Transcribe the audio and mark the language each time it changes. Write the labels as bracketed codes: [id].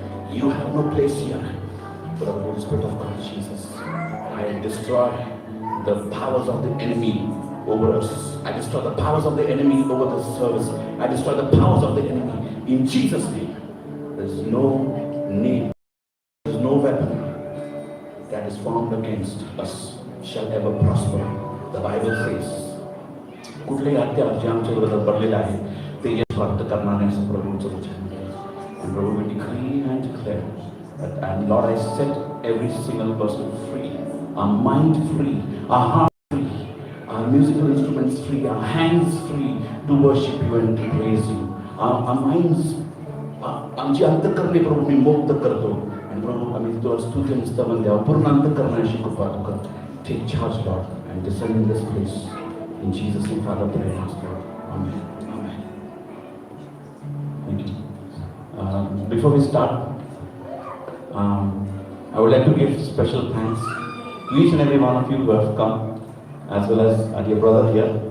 [en] You have no place here. But the Holy Spirit of God, Jesus, I destroy the powers of the enemy over us. I destroy the powers of the enemy over this service. I destroy the powers of the enemy in Jesus' name. There is no need, there is no weapon that is formed against us shall ever prosper. The Bible says, [mr] कुठलेही हत्यार जे आमच्या विरोधात पडलेले आहे ते यश प्राप्त करणार नाही असं प्रभूचं वचन. [en] And Lord, we decree and declare that, and Lord, I set every single person free, our mind free, our heart free, our musical instruments free, our hands free to worship you and to praise you. Our minds, [mr] आमची अंतःकरणे प्रभू मी मुक्त करतो. आणि प्रभू आम्ही तुला स्तुती आणि स्तवन द्यावं. पूर्ण अंतःकरणाशी कृपा तू कर. [en] Take charge, Lord, and descend in this place. In Jesus' name, Father, pray and ask, Lord. Amen. Amen. Thank you. Before we start, I would like to give special thanks to each and every one of you who have come, as well as our dear brother here.